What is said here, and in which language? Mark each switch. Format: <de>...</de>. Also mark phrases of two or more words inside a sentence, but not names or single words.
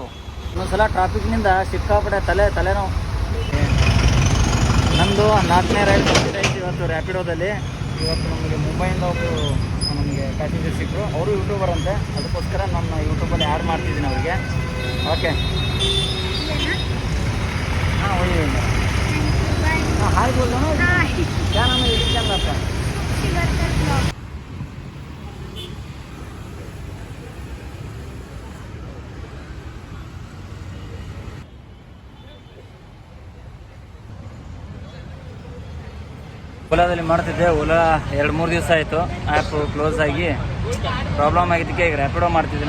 <kn>ಇನ್ನೊಂದ್ಸಲ ಟ್ರಾಫಿಕ್ನಿಂದ ಸಿಕ್ಕಾಪಟ್ಟೆ ತಲೆನೋವು. ನಮ್ಮದು 4ನೇ ರೈಡ್ ಕಂಪ್ಲೀಟ್ ಆಯಿತು ಇವತ್ತು ರ್ಯಾಪಿಡೋದಲ್ಲಿ. ಇವತ್ತು ನಮಗೆ ಮುಂಬೈಯಿಂದ ಒಬ್ಬರು ನಮಗೆ ಪ್ಯಾಸೆಂಜರ್ ಸಿಕ್ಕರು. ಅವರು ಯೂಟ್ಯೂಬರ್ ಅಂತೆ. ಅದಕ್ಕೋಸ್ಕರ ನನ್ನ ಯೂಟ್ಯೂಬಲ್ಲಿ ಆ್ಯಡ್ ಮಾಡ್ತಿದ್ದೀನಿ ಅವರಿಗೆ.</kn> <hi>ಓಕೆ ಹಾಂ वही हाँ हाय बोल रहा हूँ. क्या नाम है यूट्यूब चैनल आपका?</hi> <kn>ಓಲಾದಲ್ಲಿ ಮಾಡ್ತಿದ್ದೆ. ಓಲಾ 2-3 ದಿವಸ ಆಯಿತು</kn> <en>app close</en> <kn>ಆಗಿ ಪ್ರಾಬ್ಲಮ್ ಆಗಿದ್ದಕ್ಕೆ ಈಗ ರ್ಯಾಪಿಡೋ ಮಾಡ್ತಿದ್ದೀನಿ.</kn>